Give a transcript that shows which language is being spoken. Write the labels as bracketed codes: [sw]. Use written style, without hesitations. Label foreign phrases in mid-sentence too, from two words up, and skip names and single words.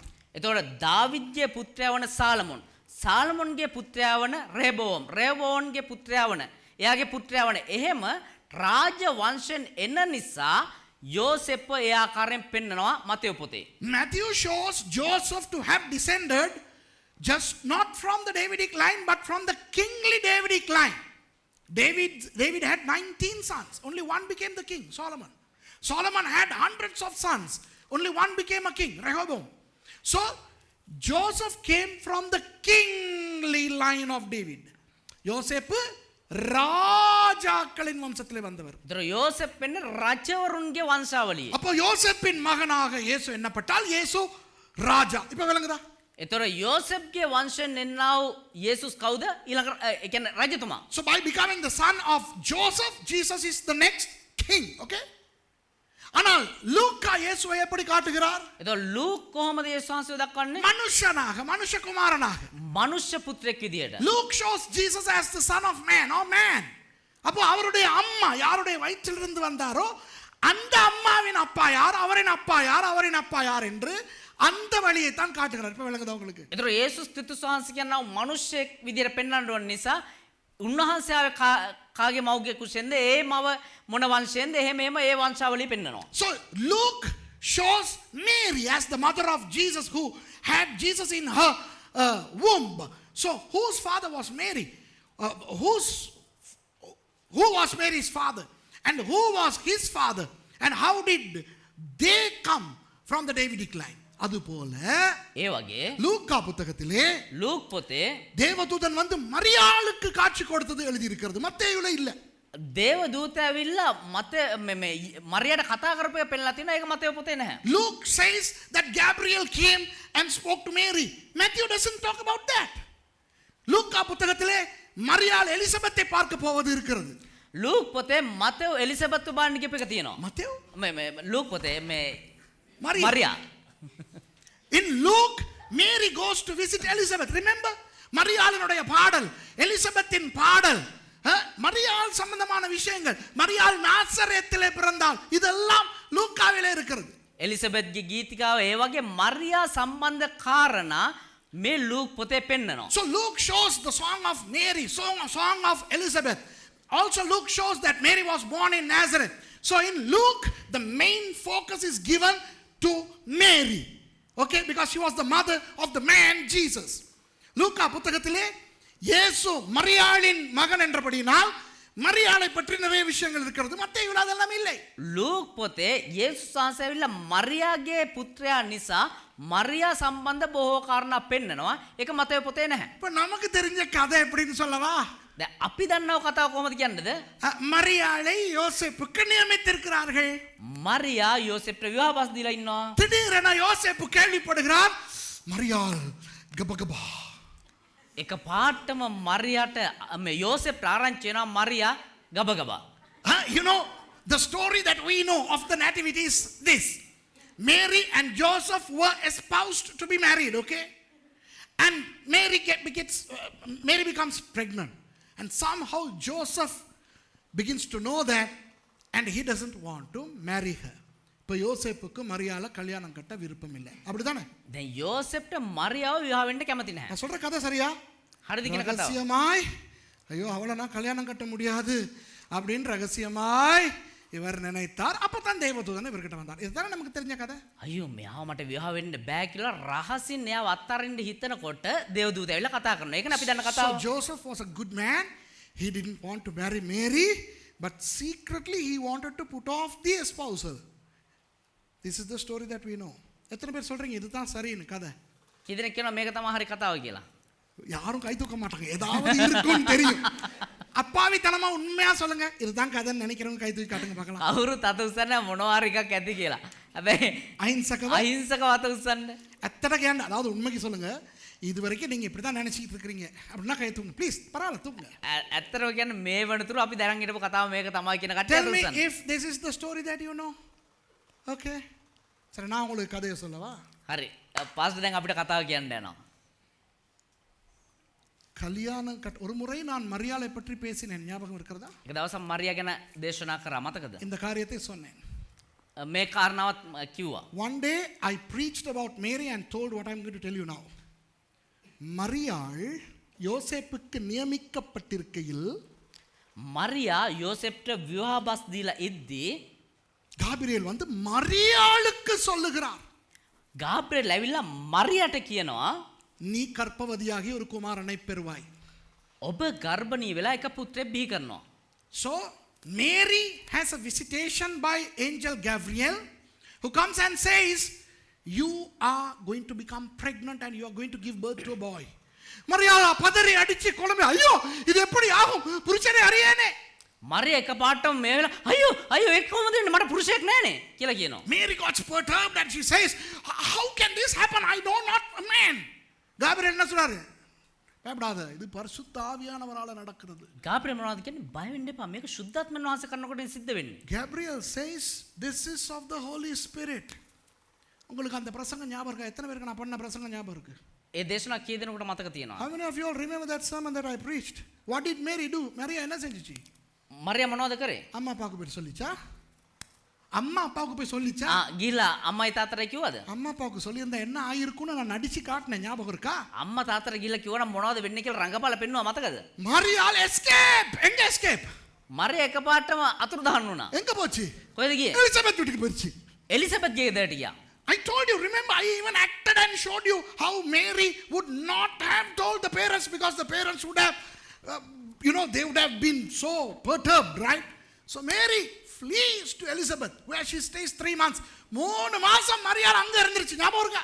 [si] එතකොට දාවිද්ගේ පුත්‍රයා වන සාලමෝන්, සාලමෝන්ගේ පුත්‍රයා වන රෙහබෝවම්, රෙහබෝවම්ගේ පුත්‍රයා වන එයාගේ පුත්‍රයා වන එහෙම රාජ වංශයෙන් එන නිසා යෝසෙප්ව ඒ ආකාරයෙන් පෙන්නනවා මතේයු පොතේ. [en] Matthew shows Joseph to have descended just not from the Davidic line but from the kingly Davidic line. David had 19 sons. Only one became the king, Solomon. Solomon had hundreds of sons. Only one became a king, Rehoboam. So Joseph came from the kingly line of David. [ta] Joseph ராஜாக்களின் வம்சத்திலே வந்தவர். [si] ඒතර යෝසෙප් වෙන්නේ රජවරුන්ගේ වංශාවලිය. [ta] அப்போ யோசேப்பின் மகனாக இயேசு என்னப்பட்டால் இயேசு ராஜா. இப்போ விளங்குதா? [si] ඒතර යෝසෙප්ගේ වංශයෙන් එන්නා වූ යේසුස් කවුද? ඊළඟ ඒ කියන්නේ රජතුමා. [en] So by becoming the son of Joseph, Jesus is the next king, okay? [ta] ஆனால் லூக்கா இயேசுவை எப்படி காட்டுகிறார்? [si] ඒතර ලූක් කොහොමද යේසුස් වහන්සේව දක්වන්නේ? [ta] மனுஷனாக, மனுஷகுமாரனாக. [si] මනුෂ්‍ය පුත්‍රයෙක් විදියට. [en] Luke shows Jesus as the son of man or man. [ta] அப்போ அவருடைய அம்மா யாருடைய வயிற்றிலிருந்து வந்தாரோ அந்த அம்மாவின் அப்பா யார், அவரின் அப்பா யார், அவரின் அப்பா யார் என்று அந்த வழியை தான் காட்டுகிறார். இப்ப விளங்குதா உங்களுக்கு? [si] ඒතර යේසුස් ක්‍රිස්තුස් වහන්සේ කියනවා මිනිස්සෙක් විදියට පෙන්වන්න ඕන නිසා උන්වහන්සේ කාගේ මව්ගේ කුසෙන්ද ඒ මව මොන වංශයෙන්ද එහෙම ඒ වංශාවලිය පෙන්වනවා. [en] So Luke shows Mary as the mother of Jesus who had Jesus in her womb. So whose father was Mary? Who was Mary's father? And who was his father? And how did they come from the Davidic line? [ta] அதுபோல [si] ඒ වගේ [ta] லூக்கா புத்தகத்திலே [si] ලූක් පොතේ [ta] தேவதூதன் வந்து மரியாளுக்கு காட்சி கொடுத்தது எழுதி இருக்கிறது, மத்தேயுல இல்ல. [si] දේව දූතයා ඇවිල්ලා මත මරියට කතා කරපු එක පෙන්නලා තිනවා. ඒක මතේ පොතේ නැහැ. [en] Luke says that Gabriel came and spoke to Mary. Matthew doesn't talk about that. [ta] லூக்கா புத்தகத்திலே மரியாள் எலிசபெத்தை பார்க்க போவது இருக்கிறது. [si] ලූක් පොතේ මතෙව් එලිසබෙත් උබාන්න කියප එක තියෙනවා. [ta] மத்தேயு [si] ලූක් පොතේ මේ Maria. මරියා [en] In Luke, Mary goes to visit Elizabeth. Remember? [ta] மரியாளினுடைய பாடல், எலிசபெத்தின் பாடல், மரியாள் சம்பந்தமான விஷயங்கள், மரியாள் நாசரேத்திலே பிறந்தாள், இதெல்லாம் லூக்காவிலே இருக்கிறது. [si] එලිසබෙත්ගේ ගීතිකාව ඒ වගේ මරියා සම්බන්ධ කාරණා මේ ලූක් පොතේ පෙන්නනවා. [en] So Luke shows the song of Mary, song of Elizabeth. Also Luke shows that Mary was born in Nazareth. So in Luke, the main focus is given to Mary. Okay, because she was the mother of the man Jesus. [ta] லூக்கா புத்தகத்திலே இயேசு மரியாளின் மகன் என்றபடியினால் மரியாளை பற்றி நிறைய விஷயங்கள் இருக்கிறது. மத்தேயுல அதெல்லாம் இல்லை. [si] ලූක් පොතේ යේසුස් වහන්සේ ඇවිල්ලා මරියාගේ පුත්‍රයා නිසා මරියා සම්බන්ධ බොහෝ කාරණා පෙන්නනවා. ඒක මතේ පොතේ නැහැ. [ta] இப்ப நமக்கு தெரிஞ்ச கதை எப்படின்னு சொல்லவா? [si] දැන් අපි දන්නව කතාව කොහොමද කියන්නේද? [ta] மரியாளை யோசேப்புக்கு நியமித்திருக்கிறார்கள். [si] මරියා යෝසෙප්ට විවාහ බස් දීලා ඉන්නවා. [ta] திடீரென யோசேப்பு கேள்விப்படுகிறார், மரியாள் கபகபா. [si] එක පාටම මරියාට මේ යෝසෙප් ආරංචි වෙනවා මරියා ගබගබා. [en] You know, the story that we know of the nativity is this. Mary and Joseph were espoused to be married, okay? And Mary becomes pregnant. And somehow Joseph begins to know that and he doesn't want to marry her. [ta] இப்போ யோசேப்புக்கு மரியாள கல்யாணம் கட்ட விருப்பம் இல்லை, அப்படிதானே? [si] දැන් යෝසෙප්ට මරියාව විවාහ වෙන්න කැමති නැහැ. [ta] நான் சொல்ற கதை சரியா? [si] හරිද කියන කතාව? [ta] ரகசியமாய் ஐயோ அவளை நான் கல்யாணம் கட்ட முடியாது அப்படின்னு ரகசியமாய் இவர் நினைத்தார். அப்பதான் தேவதூதன் இவர்கிட்ட வந்தார். இதுதானே நமக்கு தெரிஞ்ச கதை. [si] අයියෝ මෙයාව මට විවාහ වෙන්න බෑ කියලා රහසින් එයාව අත්හරින්න හිතනකොට දේවදූතයා ඇවිල්ලා කතා කරනවා. ඒකනේ අපි දන්න කතාව. [en] So Joseph was a good man. He didn't want to marry Mary, but secretly he wanted to put off the espousal. This is the story that we know. [ta] எத்தனை பேர் சொல்றீங்க இதுதான் சரின்னு கதை? [si] කීදෙනෙක් කියනවා මේක තමයි හරි කතාව කියලා? [ta] யாரும் கை தூக்க மாட்டாங்க, ஏதாவது இருக்குன்னு தெரியும். அப்பாவித்தனமா உண்மையா சொல்லுங்க இதுதான் கதைன்னு நினைக்கிறவங்க கை தூக்கி காட்டுங்க பார்க்கலாம். [si] කවුරු තත උස්සන්න මොනවා හරි එකක් ඇති කියලා. හැබැයි அஹிம்சக අහිංසක වත උස්සන්න. [ta] எத்தனை கேண்ட, அதாவது உண்மைக்கு சொல்லுங்க இது வரைக்கும் நீங்க இப்படி தான் நினைச்சிட்டு இருக்கீங்க அப்படின்னா கை தூங்க ப்ளீஸ், பரவாயில்ல தூங்க. [si] ඇත්තටම කියන්නේ මේ වෙනතුරු අපි දැනන් හිටපු කතාව මේක තමයි කියන කට්ටිය [en] Tell me [si] උස්සන්න. [en] if this is the story that you know. [ta] Okay, சரி நான் உங்களுக்கு கதையை சொல்லவா? [si] හරි. පාස්ටර් දැන් අපිට කතාව කියන්න යනවා. [ta] கல்யாணம் ஒரு முறை நான் மரியாளை பற்றி பேசினேன், ஞாபகம் இருக்கிறதா? [si] එක දවසක් මරියා ගැන දේශනා කරා මතකද? [ta] இந்த காரியத்தை சொன்னேன். [si] මේ කාරණාවත් කිව්වා. [en] One day I preached about Mary and told what I'm going to tell you now. [ta] மரியாள் யோசேப்புக்கு நியமிக்கப்பட்டிருக்கையில் [si] මරියා යෝසෙප්ට විවාහ බස් දීලා ඉද්දී [ta] காபிரியல் வந்து மரியாளுக்கு சொல்லுகிறார், [si] ගාබ්‍රියෙල් ඇවිල්ලා මරියාට කියනවා [ta] நீ கர்ப்பவதியாகி ஒரு குமாரனை பெறுவாய். [si] ඔබ ගර්භණී වෙලා එක පුත්‍රයෙක් බිහි කරනවා. [en] So Mary has a visitation by angel Gabriel who comes and says you are going to become pregnant and you are going to give birth to a boy. [ta] மரியாளா பதறி அடிச்சு குழம்பு, ஐயோ இது எப்படி ஆகும், புருஷனே அறியேனே. [si] මරියා එක පාටම මේ වෙලා අයියෝ අයියෝ ඒක කොහොමද වෙන්නේ මට පුරුෂයෙක් නැහනේ කියලා කියනවා. [en] Mary got perturbed and she says, how can this happen, I know not a man. [ta] Gabriel என்ன சொல்றாரு? பயப்படாத, இது பரிசுத்த ஆவியானவரால நடக்கிறது. [si] ගාබ්‍රියෙල් මොනවද කියන්නේ? බය වෙන්න එපා. මේක සුද්ධාත්මයන් වහන්සේ කරනකොට සිද්ධ වෙන්නේ. [en] Gabriel says this is of the Holy Spirit. [ta] உங்களுக்கு அந்த பிரசங்கம் ஞாபகம் இருக்கா? எத்தனை பேருக்கு நான் பண்ண பிரசங்கம் ஞாபகம் இருக்கு? [si] ඒ දේශනා කී දෙනෙකුට මතක තියෙනවා? [en] How many of you all remember that sermon that I preached? What did Mary do? Maria [ta] என்ன செஞ்சுச்சு? [si] මරියා මොනවද කරේ? [ta] அம்மா அப்பாவுக்கு போய் சொல்லிச்சா? அம்மா அப்பாவுக்கு போய் சொல்லிச்சா? [si] ගිහිල්ලා අම්මයි තාත්තට කිව්වද? [ta] அம்மா அப்பாவுக்கு சொல்லியிருந்தா என்ன ஆயிருக்கும்னு நான் நடிச்சு காட்டினேன், ஞாபகம் இருக்கா? [si] අම්මා තාත්තට ගිහිල්ලා කිව්වනම් මොනවද වෙන්නේ කියලා රංගපාල පෙන්නුවා මතකද? [ta] மரியாள் எஸ்கேப். எங்க எஸ்கேப்? [si] මරියා එකපාරටම අතුරුදහන් වුණා. [ta] எங்க போச்சு? [si] කොහෙද ගියේ? [ta] எலிசபெத் வீட்டுக்கு போயிடுச்சு. [si] එලිසබෙත් ගේ දෙයට ගියා. [en] I told you, remember, I even acted and showed you how Mary would not have told the parents because the parents would have, they would have been so perturbed, right? So Mary flees to Elizabeth, where she stays 3 months. [ta] 3 மாசம் மரியாள் அங்க இருந்துருச்சு, ஞாபகம் இருக்கா?